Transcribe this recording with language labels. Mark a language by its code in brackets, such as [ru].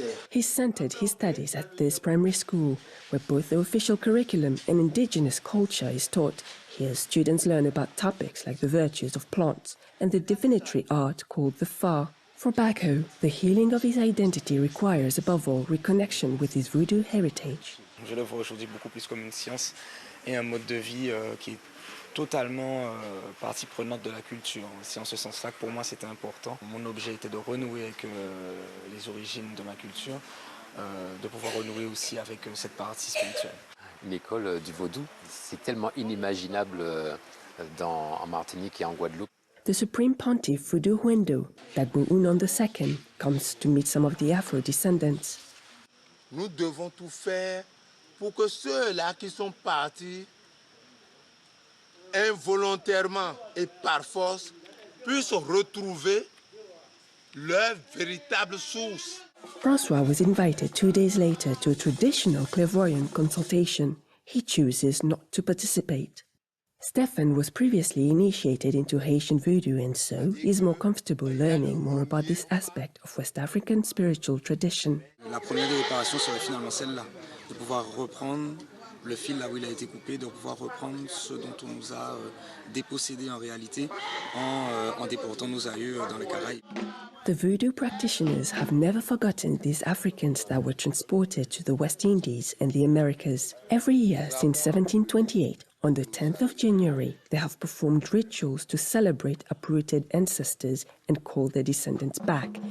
[en] He centered his studies at this primary school, where both the official curriculum and indigenous culture is taught. Here, students learn about topics like the virtues of plants and the divinatory art called the fa. For Bako, the healing of his identity requires, above all, reconnection with his voodoo heritage. [fr] Je le vois aujourd'hui beaucoup plus comme une science et un mode de vie qui est totalement partie prenante de la culture. C'est en ce sens-là que pour moi c'était important. Mon objet était de renouer avec les origines de ma culture, de pouvoir renouer aussi avec cette partie spirituelle. L'école du vaudou, c'est tellement inimaginable en Martinique et en Guadeloupe. [en] The Supreme Pontiff Voodoo Huendo, Dagbo Unon II, comes to meet some of the Afro-descendants. [fr] Nous devons tout faire pour que ceux-là qui sont partis involontairement et par force puissent retrouver leur véritable source. [en] François was invited 2 days later to a traditional clairvoyant consultation. He chooses not to participate. Stefan was previously initiated into Haitian voodoo and so is more comfortable learning more about this aspect of West African spiritual tradition. [fr] La première des réparations serait finalement celle-là, de pouvoir reprendre le fil là où il a été coupé, de pouvoir reprendre ce dont on nous a dépossédé en réalité en déportant nos aïeux dans les Caraïbes. [en] The voodoo practitioners have never forgotten these Africans that were transported to the West Indies and the Americas. Every year since 1728, on the 10th of January, they have performed rituals to celebrate uprooted ancestors and call their descendants back.